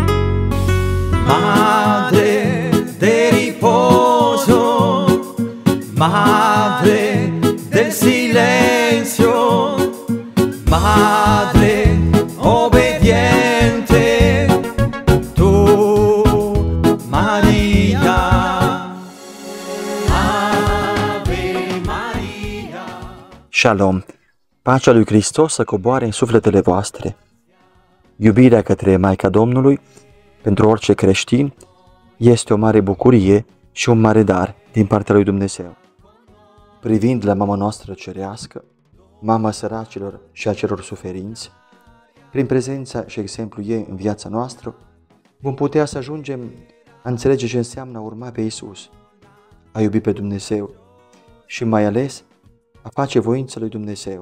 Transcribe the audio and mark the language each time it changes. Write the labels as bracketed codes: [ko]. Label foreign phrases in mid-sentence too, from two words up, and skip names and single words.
[it] Madre de riposo, Madre del silenzio, Madre obbediente, tu Maria. Ave Maria. [ro] Shalom! Pacea lui Hristos să coboare în sufletele voastre. Iubirea către Maica Domnului, pentru orice creștin, este o mare bucurie și un mare dar din partea lui Dumnezeu. Privind la mama noastră cerească, mama săracilor și a celor suferinți, prin prezența și exemplul ei în viața noastră, vom putea să ajungem a înțelege ce înseamnă a urma pe Iisus, a iubi pe Dumnezeu și mai ales a face voința lui Dumnezeu.